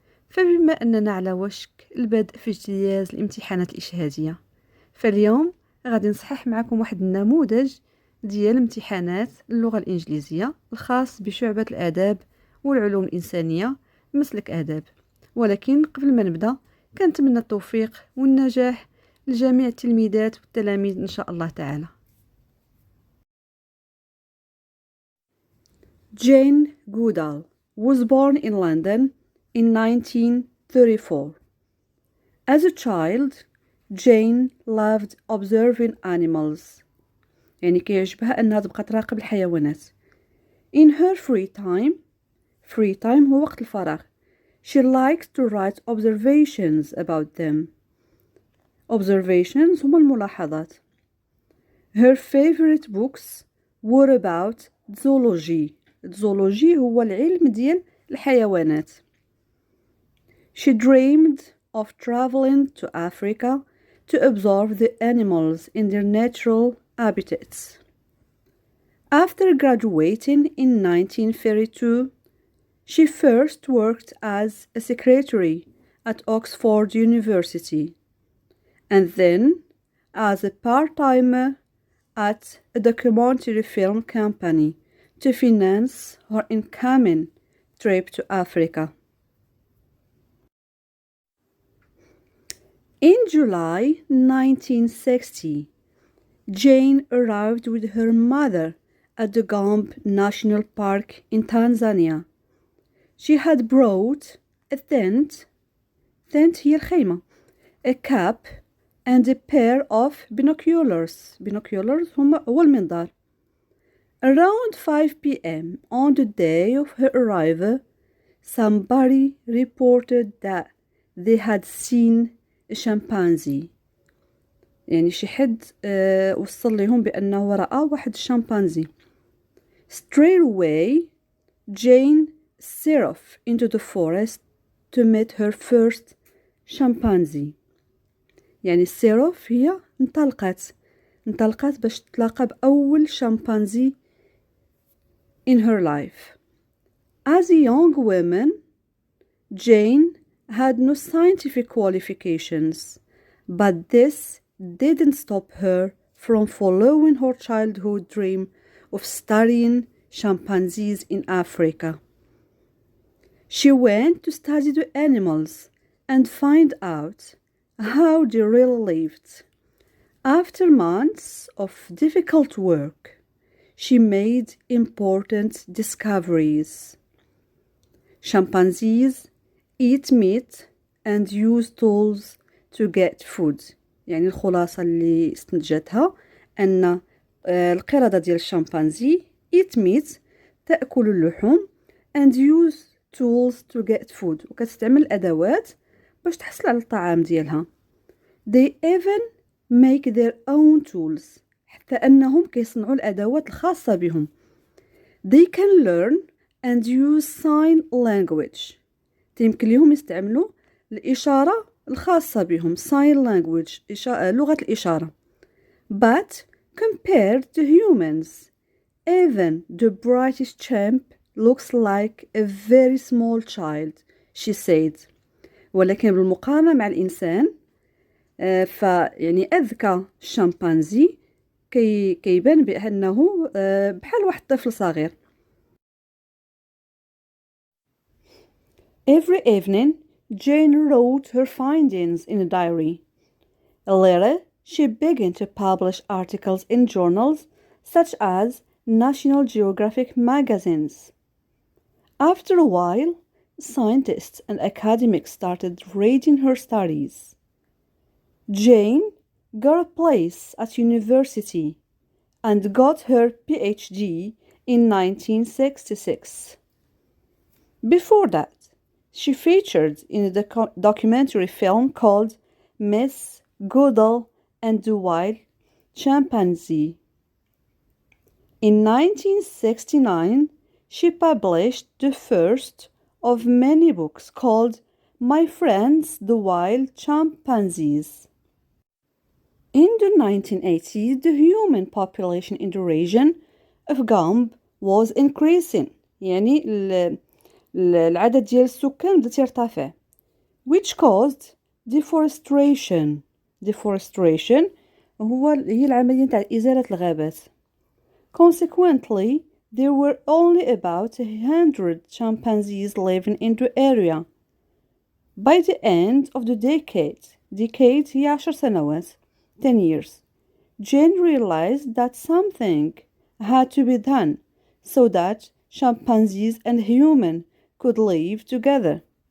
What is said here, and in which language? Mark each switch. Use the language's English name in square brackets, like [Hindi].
[Arabic] فبما أننا على وشك البدء في اجتياز الامتحانات الإشهادية، فاليوم غادي نصحح معكم واحد النموذج ديال امتحانات اللغة الإنجليزية الخاص بشعبة الآداب والعلوم الإنسانية مسلك آداب. ولكن قبل ما نبدأ كنتمنى التوفيق والنجاح لجميع التلميذات والتلاميذ إن شاء الله تعالى. [English] Jane Goodall was born in London in 1934. As a child, Jane loved observing animals. [Arabic] يعني كيعجبها أنها تبقى تراقب الحيوانات. [English] In her free time [Arabic] هو وقت الفراغ. [English] She liked to write observations about them. [Arabic] Observations هما الملاحظات. [English] Her favorite books were about zoology. [Arabic] zoology هو العلم ديال الحيوانات. [English] She dreamed of traveling to Africa to observe the animals in their natural habitats. After graduating in 1932, she first worked as a secretary at Oxford University, and then as a part-timer at a documentary film company to finance her incoming trip to Africa. In July 1960, Jane arrived with her mother at the Gombe National Park in Tanzania. She had brought a tent [Arabic] هي الخيمة, [English] a cap, and a pair of binoculars. [Arabic] Binoculars هو المنظار. [English] Around 5 p.m. on the day of her arrival, somebody reported that they had seen a chimpanzee. [Arabic] يعني شي حد وصل لهم بأنه رأى واحد الشمبانزي. [English] Straight away, Jane set off into the forest to meet her first chimpanzee. [Arabic] يعني set off هي انطلقت باش تتلاقى بأول شمبانزي [English] in her life. As a young woman, Jane had no scientific qualifications, but this didn't stop her from following her childhood dream of studying chimpanzees in Africa. She went to study the animals and find out how they really lived. After months of difficult work, she made important discoveries. Chimpanzees eat meat and use tools to get food. [Arabic] يعني الخلاصة اللي استنتجتها أن القردة ديال الشمبانزي [English] eat meat [Arabic] تأكل اللحوم [English] and use tools to get food [Arabic] وكتستعمل الأدوات باش تحصل على الطعام ديالها. [English] They even make their own tools [Arabic] حتى أنهم كيصنعوا الأدوات الخاصة بهم. [English] They can learn and use sign language. [Arabic] يمكن لهم يستعملوا الإشارة الخاصة بهم sign language لغة الإشارة. [English] But compared to humans, even the brightest chimp looks like a very small child, she said. [Arabic] ولكن بالمقارنة مع الإنسان فيعني أذكى الشمبانزي كيبان بأنه بحال واحد طفل صغير. [English] Every evening, Jane wrote her findings in a diary. Later, she began to publish articles in journals such as National Geographic magazines. After a while, scientists and academics started reading her studies. Jane got a place at university and got her PhD in 1966. Before that, she featured in a documentary film called Miss Goodall and the Wild Chimpanzee. In 1969, she published the first of many books called my friends the wild chimpanzees. In the 1980s, the human population in the region of Gombe was increasing. [Arabic] يعني العدد ديال السكان بدا ترتفع. [English] Which caused deforestation. [Arabic] Deforestation هي العملية نتاع إزالة الغابات. [English] Consequently, there were only about 100 chimpanzees living in the area. By the end of the decade [Arabic] هي 10 سنوات, [English] 10 years, Jane realized that something had to be done so that chimpanzees and humans could live together.